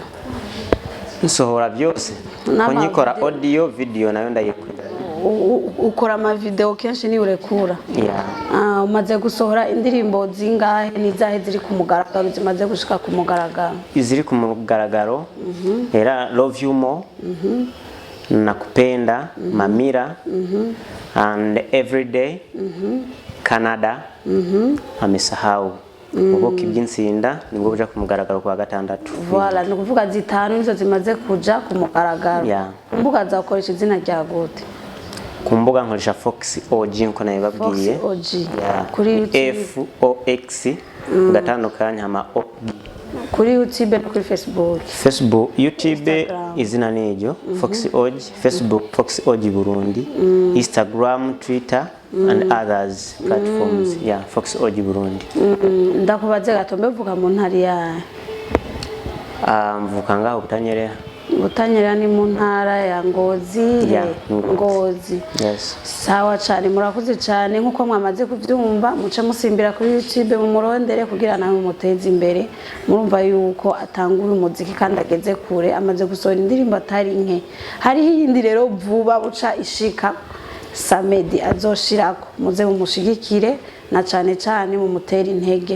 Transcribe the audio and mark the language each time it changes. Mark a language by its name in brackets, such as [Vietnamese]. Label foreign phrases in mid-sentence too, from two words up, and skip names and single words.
[Rundi] Nsohora byose ko nyikora [English] audio video [Rundi] nayo ndayikora. Ukora ama video kenshi ni urekura? Yeah. Umaze gusohora indirimbo zingahe nizahe ziri ku mugaragaro zimaze gushika ku mugaragaro? Iziri ku mugaragaro era Love You More, Nakupenda, Mamira, and Everyday, Canada, Amesahau. Ubuki by'insinda nibwo buja ku mugaragaro kwa gatandatu. Voilà, no kuvuga zitanu nizo zimaze kuja ku mugaragaro. Yeah. Mbuga zakoresha izina rya gute? Ku mbuga nkoresha Fox OG nko nabibabwiye. Fox OG. Yeah. Kuri YouTube FOX gatandukanye hama OG. Kuri YouTube no kuri Facebook. Facebook, YouTube izina nejo Fox OG, Facebook Fox OG Burundi, Instagram, Twitter [English] and others platforms. [Rundi] Yeah, Fox OG Burundi. Ndakubaze gato mbevuga mu ntari ya mvuka ngaho Butanyerera. Butanyerera ni mu ntara ya Ngozi. Yeah, Ngozi. Yes. Sawa cyane murakoze cyane nkuko mwamaze kuvyumva muce musimbira kuri YouTube mu murondere kugira nawe muteze imbere murumva yuko atangura umuziki kandi ageze kure amaze gusohora indirimbo atari nke hari yindi rero vuba buca ishika Samedi azoshirako muze mumushigikire na cyane mu mutera intege.